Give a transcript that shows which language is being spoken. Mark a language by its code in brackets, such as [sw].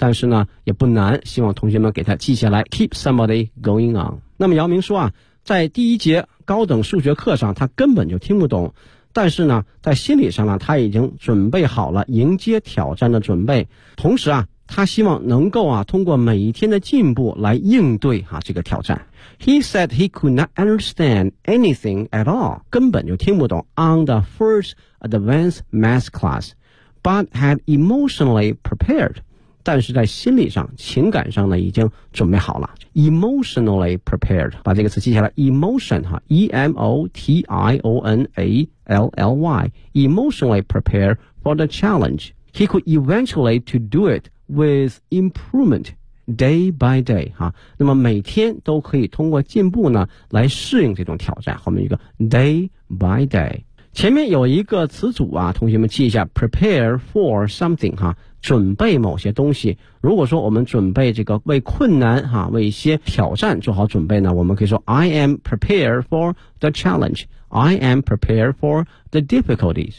[zh] 但是呢也不难，希望同学们给它记下来 [en] keep somebody going on。 [zh] 那么姚明说啊，在第一节高等数学课上他根本就听不懂，但是呢在心理上呢他已经准备好了迎接挑战的准备，同时啊他希望能够啊通过每一天的进步来应对啊这个挑战。 [en] He said he could not understand anything at all， [zh] 根本就听不懂 [en] on the first advanced math class， but had emotionally prepared， [zh] 但是在心理上情感上呢已经准备好了。 [en] Emotionally prepared， [zh] 把这个词记下来。 [en] Emotion 哈 ，E-M-O-T-I-O-N-A-L-L-Y， emotionally prepared for the challenge. He could eventually to do it with improvement day by day 哈。 [zh] 那么每天都可以通过进步呢来适应这种挑战。后面一个 [en] day by day， [zh] 前面有一个词组啊，同学们记一下 ， [en] prepare for something [zh] 哈。准备某些东西，如果说我们准备这个为困难哈，为一些挑战做好准备呢，我们可以说 [en] I am prepared for the challenge， I am prepared for the difficulties。